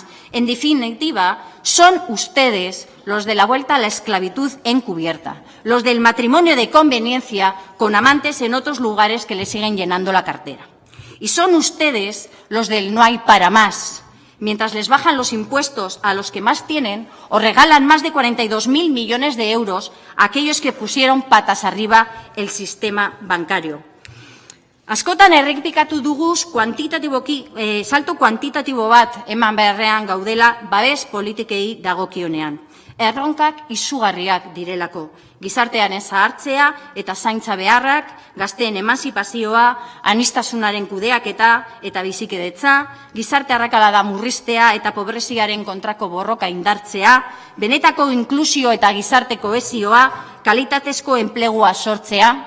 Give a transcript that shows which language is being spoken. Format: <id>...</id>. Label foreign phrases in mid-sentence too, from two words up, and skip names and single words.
<es>En definitiva, son ustedes los de la vuelta a la esclavitud encubierta, los del matrimonio de conveniencia con amantes en otros lugares que le siguen llenando la cartera. Y son ustedes los del no hay para más, mientras les bajan los impuestos a los que más tienen o regalan más de 42.000 millones de euros a aquellos que pusieron patas arriba el sistema bancario.</es> <eu>Askotan errepikatu duguz salto kuantitatibo bat eman beharrean gaudela babes politikei dagokionean. Erronkak izugarriak direlako. Gizartearen zahartzea eta zaintza beharrak, gazteen emantzipazioa, aniztasunaren kudeaketa eta bizikidetza, gizarte arrakalada murriztea eta pobreziaren kontrako borroka indartzea, benetako inklusio eta gizarte kohesioa, kalitatezko enplegua sortzea.</eu>